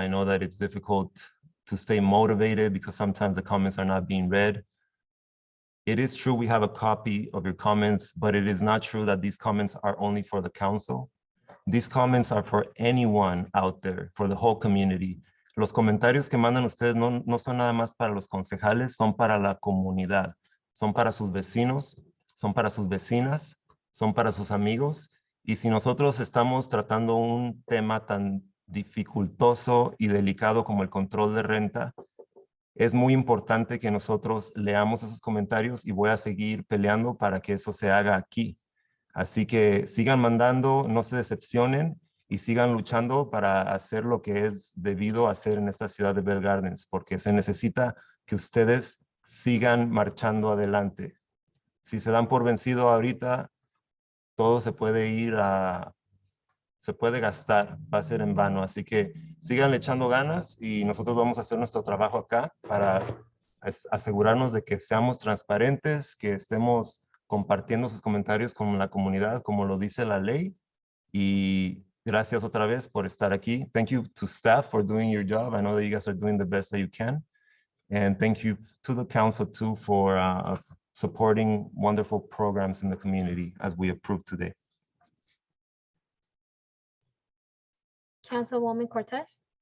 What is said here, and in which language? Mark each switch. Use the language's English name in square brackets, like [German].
[English] I know that it's difficult to stay motivated because sometimes the comments are not being read. It is true we have a copy of your comments, but it is not true that these comments are only for the council. These comments are for anyone out there, for the whole community. [Spanish] Los comentarios que mandan ustedes no son nada más para los concejales, son para la comunidad, son para sus vecinos, son para sus vecinas, son para sus amigos. Y si nosotros estamos tratando un tema tan dificultoso y delicado como el control de renta, es muy importante que nosotros leamos esos comentarios y voy a seguir peleando para que eso se haga aquí. Así que sigan mandando, no se decepcionen y sigan luchando para hacer lo que es debido hacer en esta ciudad de Bell Gardens, porque se necesita que ustedes sigan marchando adelante. Si se dan por vencido ahorita, todo se puede se puede gastar, va a ser en vano. Así que sigan echando ganas y nosotros vamos a hacer nuestro trabajo acá para asegurarnos de que seamos transparentes, que estemos compartiendo sus comentarios con la comunidad, como lo dice la ley. Y gracias otra vez por estar aquí. [English] Thank you to staff for doing your job. I know that you guys are doing the best that you can. And thank you to the council too for supporting wonderful programs in the community as we approved today. Councilwoman Cortez.